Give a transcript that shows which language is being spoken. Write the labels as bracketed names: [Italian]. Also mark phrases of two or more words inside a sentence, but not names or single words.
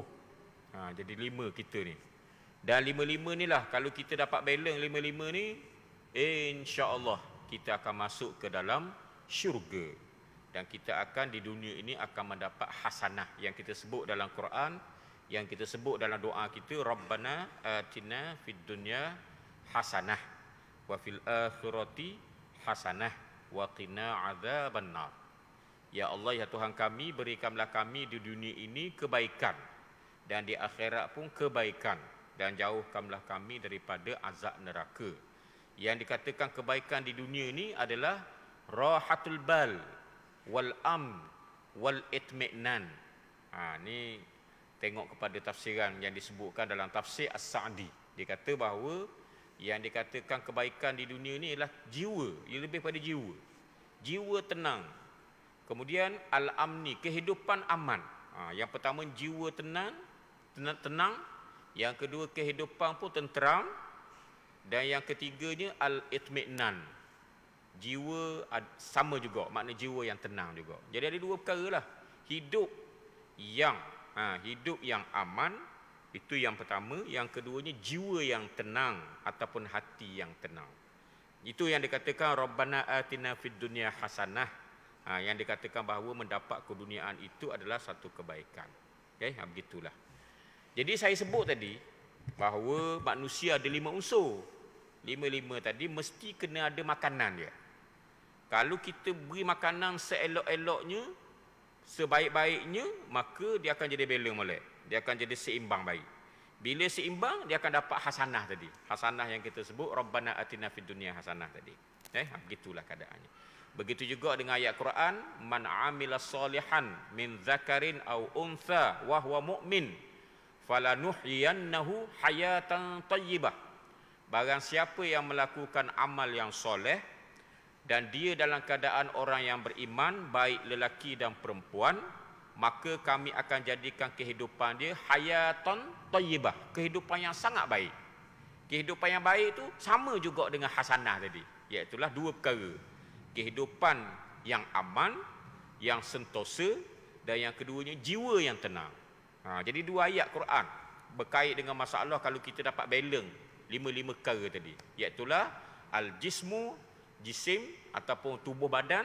[Malay] Jadi 5 kita ni. Dan 5-5 ni lah, kalau kita dapat balance 5-5 ni, insya-Allah kita akan masuk ke dalam syurga. Dan kita akan di dunia ini akan mendapat hasanah yang kita sebut dalam Quran, yang kita sebut dalam doa kita, [Arabic] ربنا آتنا في الدنيا حسنة وفي الآخرة حسنة وقنا عذاب النار. [Malay] Ya Allah, ya Tuhan kami, berikanlah kami di dunia ini kebaikan dan di akhirat pun kebaikan, dan jauhkanlah kami daripada azab neraka. Yang dikatakan kebaikan di dunia ini adalah [Arabic] راحة البال والأمن والاطمئنان. [Malay] Ni tengok kepada tafsiran yang disebutkan dalam tafsir As-Sa'di. Dia kata bahawa yang dikatakan kebaikan di dunia ini adalah jiwa, ia lebih pada jiwa. Jiwa tenang. Kemudian al-amni, kehidupan aman. Yang pertama jiwa tenang. Yang kedua kehidupan pun tenteram. Dan yang ketiganya al-itminan. Jiwa sama juga, makna jiwa yang tenang juga. Jadi ada 2 perkara lah. Hidup yang aman, itu yang pertama. Yang keduanya jiwa yang tenang ataupun hati yang tenang. Itu yang dikatakan [Arabic] ربنا آتنا في الدنيا حسنة. [Malay] Yang dikatakan bahawa mendapat keduniaan itu adalah satu kebaikan. Begitulah. Jadi saya sebut tadi bahawa manusia ada 5 unsur. 5 tadi mesti kena ada makanan dia. Kalau kita beri makanan seelok-eloknya, sebaik-baiknya, maka dia akan jadi balance molek. Dia akan jadi seimbang baik. Bila seimbang, dia akan dapat hasanah tadi. Hasanah yang kita sebut [Arabic] ربنا آتنا في الدنيا حسنة [Malay] tadi. Begitulah keadaannya. Begitu juga dengan ayat Quran, [Arabic] من عمل صالحا من ذكر أو أنثى وهو مؤمن فلنحيينه حياة طيبة. [Malay] Barang siapa yang melakukan amal yang soleh dan dia dalam keadaan orang yang beriman, baik lelaki dan perempuan, maka kami akan jadikan kehidupan dia [Arabic] حياة طيبة, [Malay] kehidupan yang sangat baik. Kehidupan yang baik itu sama juga dengan hasanah tadi, iaitu 2 perkara. Kehidupan yang aman, yang sentosa, dan yang keduanya jiwa yang tenang. Jadi 2 ayat Quran berkait dengan masalah kalau kita dapat balance 5 perkara tadi, iaitu al-jismu, jisim ataupun tubuh badan.